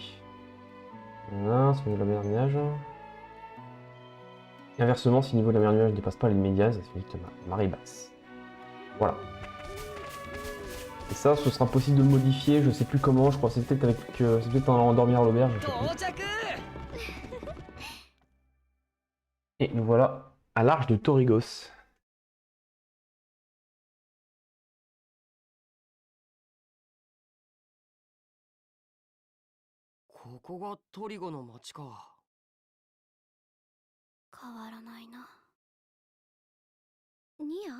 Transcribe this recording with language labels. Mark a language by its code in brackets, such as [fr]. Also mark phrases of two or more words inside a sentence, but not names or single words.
[fr] C'est au niveau de la mer des nuages. Et inversement, si le niveau de la mer des nuages ne dépasse pas les médias, ça signifie que la marée est basse. Voilà. Et ça, ce sera possible de le modifier, je sais plus comment, je crois que c'est peut-être avec... c'est peut-être en dormir à l'auberge, je sais plus. Et nous voilà à l'arche de Torigos. [ja] ここがトリゴの町か。変わらないな。ニア？